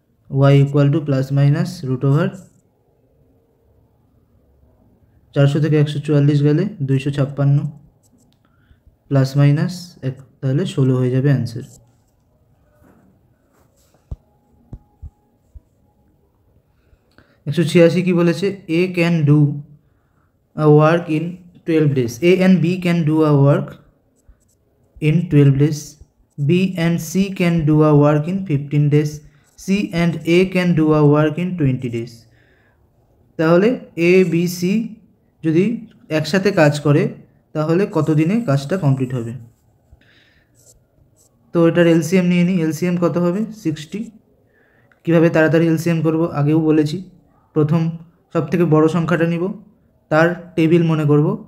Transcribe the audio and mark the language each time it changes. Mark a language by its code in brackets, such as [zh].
[bn] Y equal to plus minus √over 400 থেকে 144 গেলে 256 plus minus তাহলে 16 হয়ে যাবে অ্যান্সার। [en] 186 [bn] কি বলেছে? [en] A can do a work in 12 days. A and B can do a work in 12 days. B and C can do a work in 15 days. C and A can do a work in 20 days. [bn] তাহলে A B C যদি একসাথে কাজ করে তাহলে কত দিনে কাজটা complete হবে? তো এটার এলসিএম নিয়ে নিই। এলসিএম কত হবে? 60। কীভাবে তাড়াতাড়ি এলসিএম করব আগেও বলেছি। প্রথম সবথেকে বড় সংখ্যাটা নিব, তার টেবিল মনে করব।